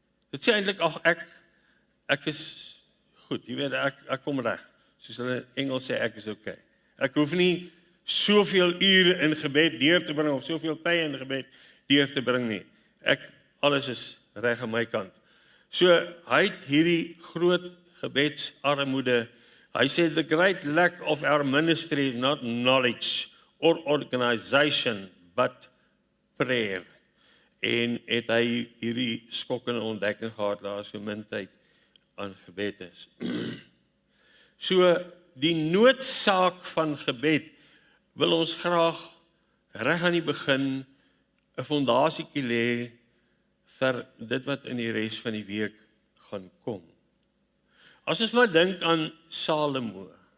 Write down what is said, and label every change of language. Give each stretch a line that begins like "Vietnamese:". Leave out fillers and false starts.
Afrikaans: Dit sê eintlik ek is goed, jy weet ek kom reg. Soos hulle in Engels sê ek is okay. Ek hoef nie soveel ure in gebed deur te bring of soveel tye in gebed deur te bring nie. Alles is reg aan my kant. So hy het hierdie groot gebedsarmoede.
English: Hy sê the great lack of our ministry is not knowledge or organization but prayer.
Afrikaans: En het hy hierdie skokkende ontdekking gehad daar so min tyd aan gebed is. So die noodsaak van gebed wil ons graag reg aan die begin 'n fondasietjie lê vir dit wat in die res van die week gaan kom. As ons maar dink aan Salomo.